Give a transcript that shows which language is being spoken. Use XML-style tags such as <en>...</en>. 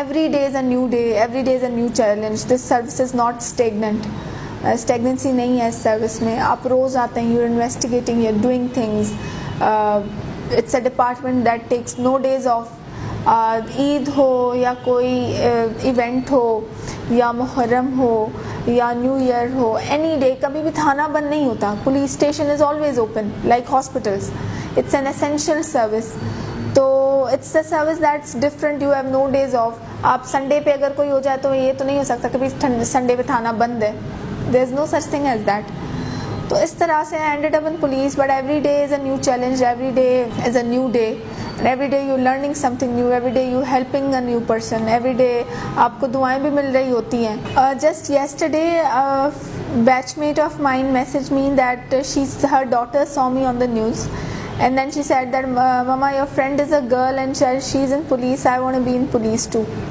<en>Every day is a new day, every day is a new challenge. This service is not stagnant.</en> <ur>اسٹیگننسی نہیں ہے اس service میں. آپ روز آتے ہیں,</ur> <en>You investigating, you doing things. It's a department that takes no days off.</en> <ur>عید ہو یا کوئی event ہو یا محرم ہو یا نیو ایئر ہو,</ur> <en>any day,</en> <ur>کبھی بھی تھانہ بند نہیں ہوتا.</ur> <en>Police station is always open like hospitals. It's an essential service.</en> <ur>تو</ur> <en>It's a service that's different, you have no days off.</en> <ur>آپ سنڈے پہ اگر کوئی ہو جائے تو یہ تو نہیں ہو سکتا کہ سنڈے پہ تھانہ بند ہے.</ur> <en>There is no such thing as that.</en> <ur>تو اس طرح سے</ur> <en>I ended up in police, but every day is a new challenge, every day is a new day, and every day you're learning something new, every day you're helping a new person, every day</en> <ur>آپ کو دعائیں بھی مل رہی ہوتی ہیں.</ur> <en>Just yesterday a batchmate of mine messaged me that her daughter saw me on the news, and then she said that Mama, your friend is a girl and she's in police, I want to be in police too.</en>